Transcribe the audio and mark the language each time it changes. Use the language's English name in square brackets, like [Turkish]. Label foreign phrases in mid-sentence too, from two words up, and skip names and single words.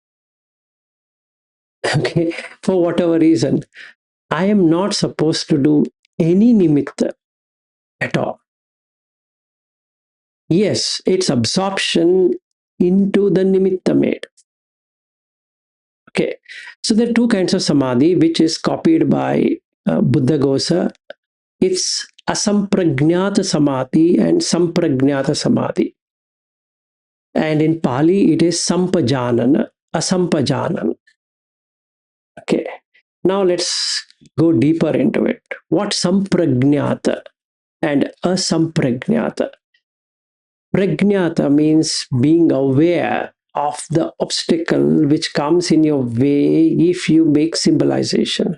[English] Okay, for whatever reason, I am not supposed to do any nimitta at all. Yes, it's absorption into the nimitta made. Okay, so there are two kinds of samadhi which is copied by Buddha Gosa. [Sanskrit] It's asampragnata samadhi and sampragnata samadhi. [English] And in Pali, it is [Pali] sampajanana, asampajanana. [English] Okay, now let's go deeper into it. What sampragnata and asampragnata? Pragnata means being aware of the obstacle which comes in your way if you make symbolization.